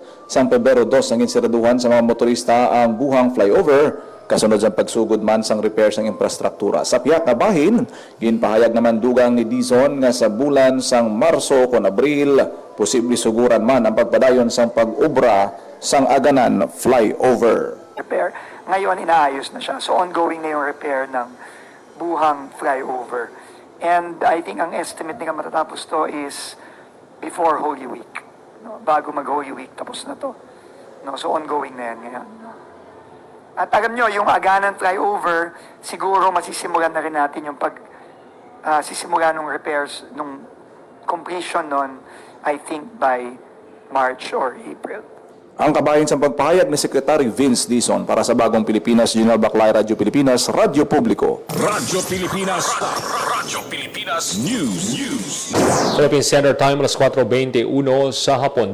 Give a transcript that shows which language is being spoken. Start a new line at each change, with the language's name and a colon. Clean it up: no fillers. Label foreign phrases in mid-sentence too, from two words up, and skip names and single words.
Hiligaynon: Sang Pebrero 2 ang ginsiraduhan sa mga motorista ang buhang flyover kasunod sa pagsugod man sang repair sang infrastruktura. Sa piyak na bahin, ginpahayag naman dugang ni Dizon nga sa bulan sang Marso kon Abril, posible suguran man ang pagpadayon sang pag-obra sang aganan flyover.
Filipino: Repair. Ngayon, inaayos na siya. So, ongoing na yung repair ng buhang flyover.
English: And I think ang estimate
Filipino: nila matatapos to
English: is before Holy Week. No?
Filipino: Bago mag-Holy Week, tapos na to. No? So, ongoing na yan ngayon. No? At alam nyo, yung aganan flyover, siguro masisimulan na rin natin yung sisimula ng repairs, nung completion nun,
English: I think by March or April.
Hiligaynon: Ang kabahin sa pagpahayag ni Secretary Vince Dizon para sa Bagong Pilipinas, General Baclay, Radyo Pilipinas, Radyo Publiko.
Filipino: Radyo Pilipinas. Radyo Pilipinas News. Philippine Standard Time, alas 4:21 sa hapon.